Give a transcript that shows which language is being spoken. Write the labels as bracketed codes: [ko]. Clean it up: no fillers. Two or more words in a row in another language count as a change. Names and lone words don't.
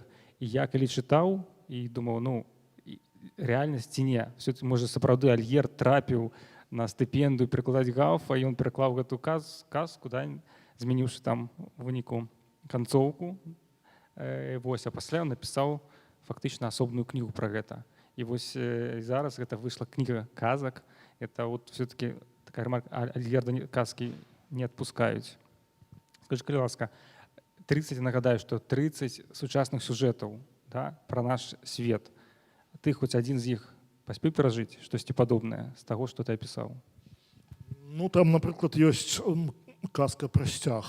[be] І я калі чытаў і думаў, ну, рэальнасць ці не, можа, сапраўды Альгерд трапіў на стыпендыю перакладаць Гауфа, і ён пераклаў гэту казку, да, змяніўшы там у выніку канцоўку. Вось, а пасля ён напісаў фактычна асобную кнігу пра гэта. І вось зараз гэта выйшла кніга казак. [ru] Это вот все-таки такая ремарка, [be] Альгерда казкі не адпускаюць. Скажи, калі ласка, 30, нагадаю, што 30 сучасных сюжэтаў, да, пра наш свет. Ты хоць адзін з іх паспеў перажыць штосьці падобнае з таго, што ты апісаў? Ну, там, напрыклад, ёсць казка пра сцяг.